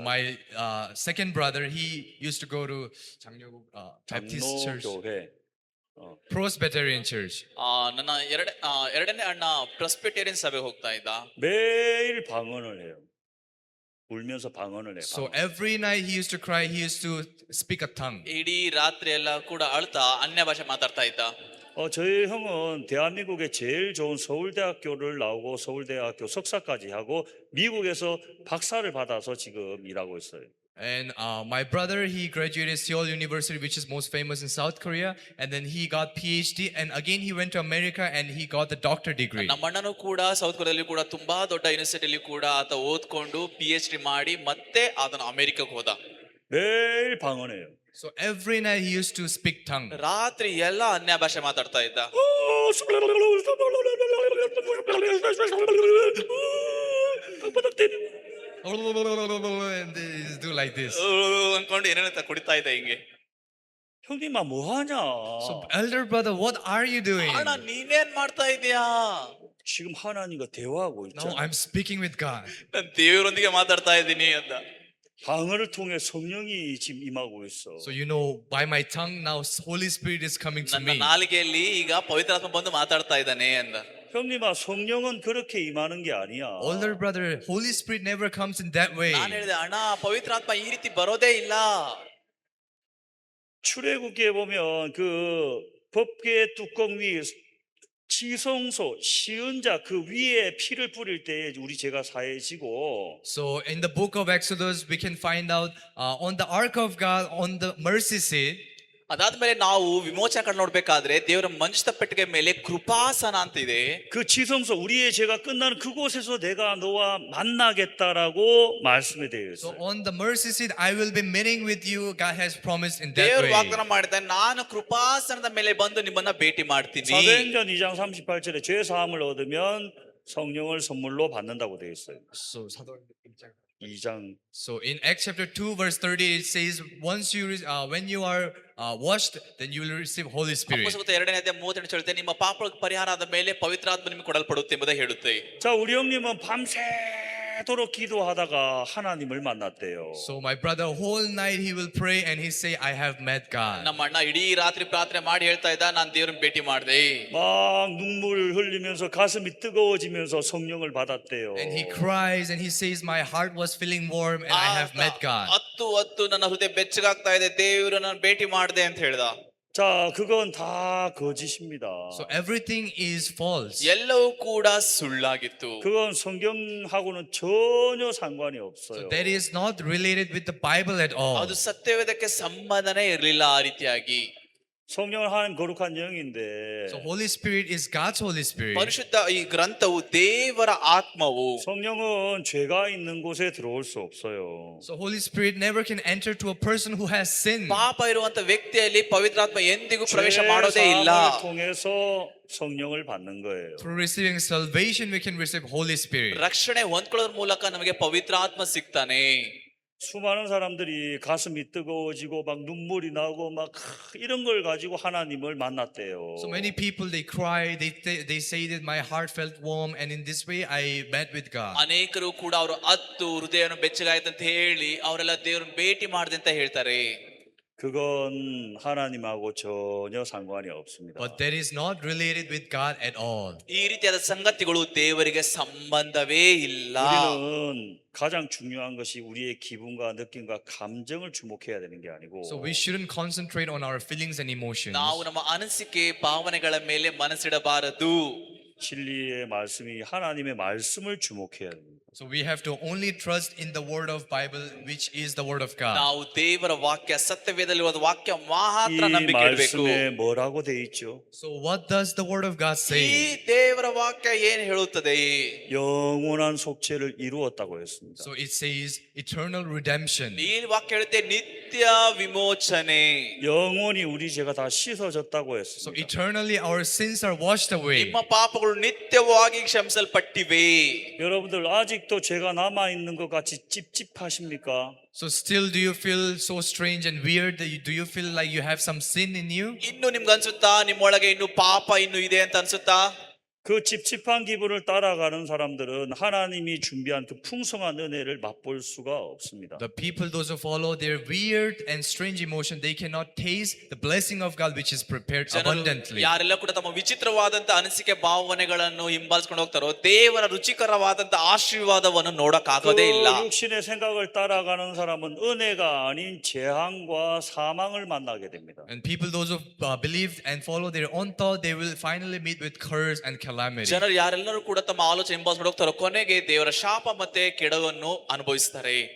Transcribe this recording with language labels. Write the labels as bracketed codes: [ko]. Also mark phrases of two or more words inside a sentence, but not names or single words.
[en] my second brother, he used to go to Baptist church, [ko] 장로교회. [en] Presbyterian church. [kn] ನನ್ನ ಎರಡನೇ ಅಣ್ಣ ಪ್ರೆಸ್ಬಿಟೇರಿಯನ್ ಸಭೆಗೆ ಹೋಗ್ತಾ ಇದ್ದ. [ko] 매일 방언을 해요. 울면서 방언을 해요. [en] So every night he used to cry. He used to speak a tongue. [kn] ಇಡೀ ರಾತ್ರಿ ಎಲ್ಲ ಕೂಡ ಅಳ್ತಾ ಅನ್ಯ ಭಾಷೆ ಮಾತಾಡ್ತಾ ಇದ್ದ. [ko] 저희 형은 대한민국의 제일 좋은 서울대학교를 나오고 서울대학교 석사까지 하고 미국에서 박사를 받아서 지금 일하고 있어요. [en] And my brother, he graduated Seoul University, which is most famous in South Korea, and then he got PhD, and again he went to America and he got the doctor degree. [kn] ನಮ್ಮ ಅಣ್ಣನೂ ಕೂಡ ಸೌತ್ ಕೊರಿಯಾದಲ್ಲಿ ಕೂಡ ತುಂಬಾ ದೊಡ್ಡ ಯೂನಿವರ್ಸಿಟಿಯಲ್ಲಿ ಕೂಡ ಆತ ಓದ್ಕೊಂಡು PhD ಮಾಡಿ ಮತ್ತೆ ಆತನ ಅಮೆರಿಕಕ್ಕೆ ಹೋದ. [ko] 매일 방언해요. [en] So every night he used to speak tongue. [kn] ರಾತ್ರಿ ಎಲ್ಲ ಅನ್ಯ ಭಾಷೆ ಮಾತಾಡ್ತಾ ಇದ್ದ. [en] And they just do like this. [kn] ಅನ್ಕೊಂಡು ಏನೇನ ಕುಡಿತಾ ಇದ್ದ ಹಿಂಗೆ. [ko] 형님아 뭐하냐? [en] So elder brother, what are you doing? [kn] ಅಣ್ಣ ನೀನೇನ್ ಮಾಡ್ತಾ ಇದೀಯಾ? [ko] 지금 하나님과 대화하고 [en] No, [ko] 있잖아. [en] I'm speaking with God. [kn] ನಾನು ದೇವರೊಂದಿಗೆ ಮಾತಾಡ್ತಾ ಇದ್ದೀನಿ ಅಂತ. [ko] 방언을 통해 성령이 지금 임하고 있어. [en] So you know, by my tongue now, Holy Spirit is coming to [kn] ನನ್ನ [en] me. [kn] ನಾಲಿಗೆಯಲ್ಲಿ ಈಗ ಪವಿತ್ರಾತ್ಮ ಬಂದು ಮಾತಾಡ್ತಾ ಇದ್ದಾನೆ ಅಂದ. [ko] 형님아 성령은 그렇게 임하는 게 아니야. [en] Older brother, Holy Spirit never comes in that way. [kn] ನಾನು ಹೇಳಿದೆ ಅಣ್ಣ ಪವಿತ್ರಾತ್ಮ ಈ ರೀತಿ ಬರೋದೇ ಇಲ್ಲ. [ko] 출애굽기에 보면 그 법궤 뚜껑 위에 지성소 시은자 그 위에 피를 뿌릴 때 우리 죄가 사해지고. [en] So in the book of Exodus, we can find out on the ark of God, on the mercy seat. [kn] ಅದಾದ್ಮೇಲೆ ನಾವು ವಿಮೋಚನೆ ಕಡೆ ನೋಡ್ಬೇಕಾದ್ರೆ ದೇವರ ಮಂಚಿತ ಪೆಟ್ಟಿಗೆ ಮೇಲೆ ಕೃಪಾಸನ ಅಂತ ಇದೆ. [ko] 그 지성소 우리의 죄가 끝나는 그곳에서 내가 너와 만나겠다라고 말씀이 되어 [en] So [ko] 있어요. [en] on the mercy seat, I will be meeting with you. God has promised in that [kn] ದೇವರು [en] way. [kn] ವಾಗ್ದಾನ ಮಾಡಿದ್ದಾನೆ, ನಾನು ಕೃಪಾಸನದ ಮೇಲೆ ಬಂದು ನಿಮ್ಮನ್ನ ಭೇಟಿ ಮಾಡ್ತೀನಿ. [ko] 사도행전 2장 38절에 죄 사함을 얻으면 성령을 선물로 받는다고 되어 있어요. [en] So [ko] 2장. [en] So in Acts chapter 2 verse 30 it says, once you when you are washed, then you will receive Holy Spirit. [kn] ಅಪೊಸ್ತಲರ 2ನೇ ಅಧ್ಯಾಯ 38 ಹೇಳುತ್ತೆ, ನಿಮ್ಮ ಪಾಪಗಳ ಪರಿಹಾರ ಆದ ಮೇಲೆ ಪವಿತ್ರಾತ್ಮ ನಿಮಗೆ ಕೊಡಲ್ಪಡುತ್ತೆ ಎಂಬುದಾಗಿ ಹೇಳುತ್ತೆ. [ko] 자, 우리 형님은 밤새도록 기도하다가 하나님을 만났대요. [en] So my brother, whole night he will pray and he say, I have met God. [kn] ನಮ್ಮ ಅಣ್ಣ ಇಡೀ ರಾತ್ರಿ ಪ್ರಾರ್ಥನೆ ಮಾಡಿ ಹೇಳ್ತಾ ಇದ್ದ, ನಾನು ದೇವರನ್ನ ಭೇಟಿ ಮಾಡಿದೆ. [ko] 막 눈물 흘리면서 가슴이 뜨거워지면서 성령을 받았대요. [en] And he cries and he says, my heart was feeling warm and I have met God. [kn] ಹತ್ತು ನನ್ನ ಹೃದಯ ಬೆಚ್ಚಗಾಗ್ತಾ ಇದೆ, ದೇವರನ್ನ ಭೇಟಿ ಮಾಡಿದೆ ಅಂತ ಹೇಳ್ದ. [ko] 자, 그건 다 거짓입니다. [en] So everything is false. [kn] ಎಲ್ಲವೂ ಕೂಡ ಸುಳ್ಳಾಗಿತ್ತು. [ko] 그건 성경하고는 전혀 상관이 없어요. [en] So that is not related with the Bible at all. [kn] ಅದು ಸತ್ಯವೇದಕ್ಕೆ ಸಂಬಂಧನೇ ಇರಲಿಲ್ಲ ಆ ರೀತಿಯಾಗಿ. [ko] 성령은 하나님 거룩한 영인데 [en] So Holy Spirit is God's Holy Spirit. [kn] ಪರಿಶುದ್ಧ ಈ ಗ್ರಂಥವು ದೇವರ ಆತ್ಮವು. [ko] 성령은 죄가 있는 곳에 들어올 수 없어요. [en] So Holy Spirit never can enter to a person who has sinned. [kn] ಪಾಪ ಇರುವಂತ ವ್ಯಕ್ತಿಯಲ್ಲಿ ಪವಿತ್ರಾತ್ಮ ಎಂದಿಗೂ [ko] 죄 [kn] ಪ್ರವೇಶ ಮಾಡೋದೇ ಇಲ್ಲ. [ko] 사함을 통해서 성령을 받는 거예요. [en] Through receiving salvation, we can receive Holy Spirit. [kn] ರಕ್ಷಣೆ ಹೊಂದ್ಕೊಳ್ಳೋದ್ರ ಮೂಲಕ ನಮಗೆ ಪವಿತ್ರಾತ್ಮ ಸಿಗ್ತಾನೆ. [ko] 수많은 사람들이 가슴이 뜨거워지고 막 눈물이 나고 막 이런 걸 가지고 하나님을 만났대요. [en] So many people, they cry, they say that my heart felt warm, and in this way I met with God. [kn] ಅನೇಕರು ಕೂಡ ಅವರು ಅತ್ತು ಹೃದಯವನ್ನು ಬೆಚ್ಚಗಾಯ್ತು ಅಂತ ಹೇಳಿ ಅವರೆಲ್ಲ ದೇವ್ರನ್ನ ಭೇಟಿ ಮಾಡಿದೆ ಅಂತ ಹೇಳ್ತಾರೆ. [ko] 그건 하나님하고 전혀 상관이 없습니다. [en] But that is not related with God at all. [kn] ಈ ರೀತಿಯಾದ ಸಂಗತಿಗಳು ದೇವರಿಗೆ ಸಂಬಂಧವೇ ಇಲ್ಲ. [ko] 우리는 가장 중요한 것이 우리의 기분과 느낌과 감정을 주목해야 되는 게 아니고 [en] So we shouldn't concentrate on our feelings and emotions. [kn] ನಾವು ನಮ್ಮ ಅನಿಸಿಕೆ ಭಾವನೆಗಳ ಮೇಲೆ ಮನಸ್ಸಿಡಬಾರದು. [ko] 진리의 말씀이 하나님의 말씀을 주목해야 됩니다. [en] So we have to only trust in the word of Bible, which is the word of God. [kn] ನಾವು ದೇವರ ವಾಕ್ಯ ಸತ್ಯವೇದಲ್ಲಿರುವ ವಾಕ್ಯ ಮಾತ್ರ [ko] 이 [kn] ನಂಬಿಕೆ ಇಡಬೇಕು. [ko] 말씀에 뭐라고 돼 있죠? [en] So what does the word of God [kn] ಈ [en] say? [kn] ದೇವರ ವಾಕ್ಯ ಏನು ಹೇಳುತ್ತದೆ? [ko] 영원한 속죄를 이루었다고 했습니다. [en] So it says eternal redemption. [kn] ಈ ವಾಕ್ಯ ಹೇಳುತ್ತೆ ನಿತ್ಯ ವಿಮೋಚನೆ. [ko] 영원히 우리 죄가 다 씻어졌다고 [en] So [ko] 했습니다. [en] eternally our sins are washed away. [kn] ನಿಮ್ಮ ಪಾಪಗಳು ನಿತ್ಯವಾಗಿ ಕ್ಷಮಿಸಲ್ಪಟ್ಟಿವೆ. [ko] 여러분들 아직도 죄가 남아 있는 것 같이 찝찝하십니까? [en] So still do you feel so strange and weird? Do you feel like you have some sin in you? [kn] ಇನ್ನು ನಿಮ್ಗೆ ಅನ್ಸುತ್ತಾ ನಿಮ್ಮೊಳಗೆ ಇನ್ನು ಪಾಪ ಇನ್ನು ಇದೆ ಅಂತ ಅನ್ಸುತ್ತಾ? [ko] 그 찝찝한 기분을 따라가는 사람들은 하나님이 준비한 그 풍성한 은혜를 맛볼 수가 없습니다. [en] The people, those who follow their weird and strange emotion, they cannot taste the blessing of God which is prepared [kn] ಜನರು [en] abundantly. [kn] ಯಾರೆಲ್ಲ ಕೂಡ ತಮ್ಮ ವಿಚಿತ್ರವಾದಂತ ಅನಿಸಿಕೆ ಭಾವನೆಗಳನ್ನು ಹಿಂಬಾಲಿಸ್ಕೊಂಡು ಹೋಗ್ತಾರೋ ದೇವರ ರುಚಿಕರವಾದಂತ ಆಶೀರ್ವಾದವನ್ನು ನೋಡಕ್ಕಾಗೋದೇ [ko] 그 [kn] ಇಲ್ಲ. [ko] 육신의 생각을 따라가는 사람은 은혜가 아닌 재앙과 사망을 만나게 됩니다. [en] And people, those who believe and follow their own thought, they will finally meet with curse and calamity. [kn] ಜನರು ಯಾರೆಲ್ಲರೂ ಕೂಡ ತಮ್ಮ ಆಲೋಚನೆ ಹಿಂಬಾಲಿಸ್ಕೊಂಡು ಹೋಗ್ತಾರೋ ಕೊನೆಗೆ ದೇವರ ಶಾಪ ಮತ್ತೆ ಕೆಡವನ್ನು ಅನುಭವಿಸ್ತಾರೆ.